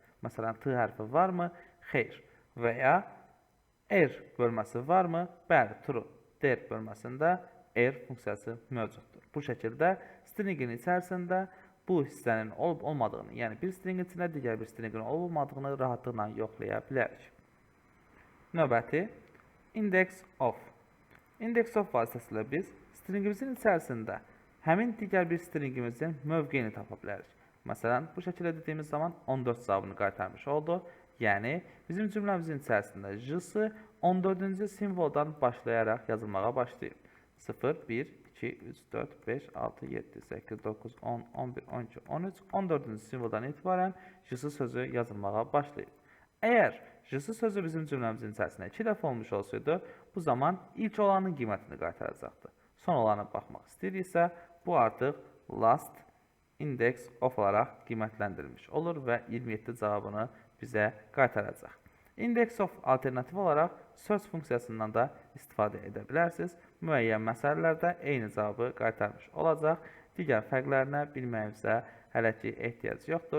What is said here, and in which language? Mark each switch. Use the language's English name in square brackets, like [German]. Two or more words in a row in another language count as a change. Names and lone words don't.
[Azerbaijani] Məsələn, t hərfi varmı? Xeyr. Və ya r bölməsi varmı? Bəli, true. Der bölməsində r funksiyası mövcuddur. Bu şəkildə stringin içərisində bu hissənin olub-olmadığını, yəni bir stringin içində digər bir stringin olub-olmadığını rahatlıqla yoxlaya bilərik. Növbəti, [English] index of. Index of [Azerbaijani] vasitəsilə biz stringimizin içərisində həmin digər bir stringimizin mövqeyini tapa bilərik. Məsələn, bu şəkildə dediyimiz zaman 14 cavabını qaytarmış oldu. Yəni, bizim cümləmizin içərisində j-sı 14-cü simvoldan başlayaraq yazılmağa başlayıb. 0, 1, 2, 3, 4, 5, 6, 7, 8, 9, 10, 11, 12, 13, 14-cü simvoldan etibarən j-sı sözü yazılmağa başlayıb. Əgər j-sı sözü bizim cümləmizin içərisində 2 dəfə olmuş olsaydı, bu zaman ilk olanın qiymətini qaytaracaqdı. Son olana baxmaq istəyiriksə, bu artıq [English] last index of [Azerbaijani] olaraq qiymətləndirilmiş olur və 27 cavabını bizə qaytaracaq. [English] Index of [Azerbaijani] alternativ olaraq search funksiyasından da istifadə edə bilərsiniz. Müəyyən məsələlərdə eyni cavabı qaytarmış olacaq. Digər fərqlərinə bilməyimizə hələ ki ehtiyac yoxdur.